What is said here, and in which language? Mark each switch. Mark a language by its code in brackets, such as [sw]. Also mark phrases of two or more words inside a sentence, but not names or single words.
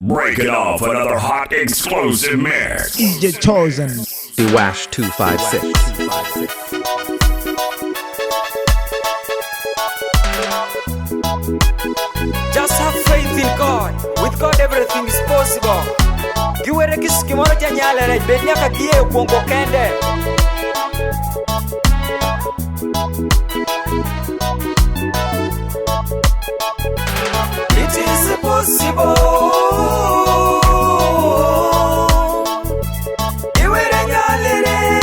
[en] Breaking off another hot explosive mix. DJ Chosen. Wash 256. Just have faith in God. With God everything is possible. [luo] Giwere kisikimoro cha nyalere bednya kagie kuongo kende. [en] It is possible. [luo] Giwere nyalere.